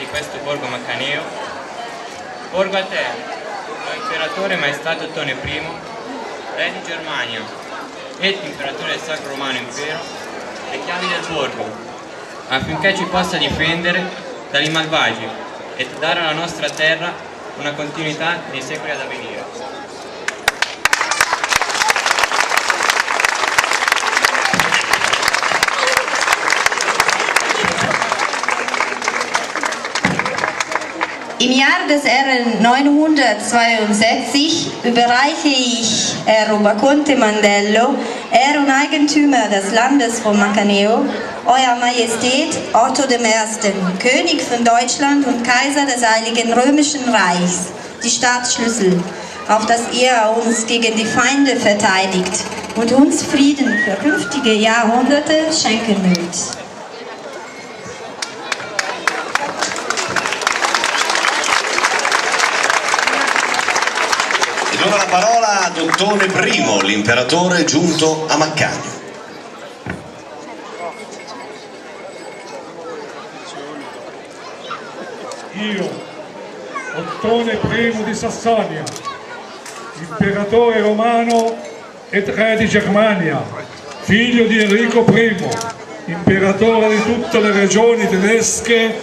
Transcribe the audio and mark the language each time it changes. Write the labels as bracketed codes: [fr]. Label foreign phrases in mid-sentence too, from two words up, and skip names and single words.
[it] questo borgo macaneo, porgo a te, o imperatore maestato Ottone I, re di Germania ed imperatore del Sacro Romano Impero, le chiavi del borgo, affinché ci possa difendere dai malvagi e dare alla nostra terra una continuità nei secoli ad avvenire. [de] Im Jahr des Ehren 962 überreiche ich, Herr Rubaconte Mandello, Herr und Eigentümer des Landes von Macaneo, Euer Majestät Otto I., König von Deutschland und Kaiser des Heiligen Römischen Reichs, die Staatsschlüssel, auf dass ihr uns gegen die Feinde verteidigt und uns Frieden für künftige Jahrhunderte schenken mögt. [it] E ora la parola ad Ottone I, l'imperatore giunto a Maccaneo. Io, Ottone I di Sassonia, imperatore romano ed re di Germania, figlio di Enrico I, imperatore di tutte le regioni tedesche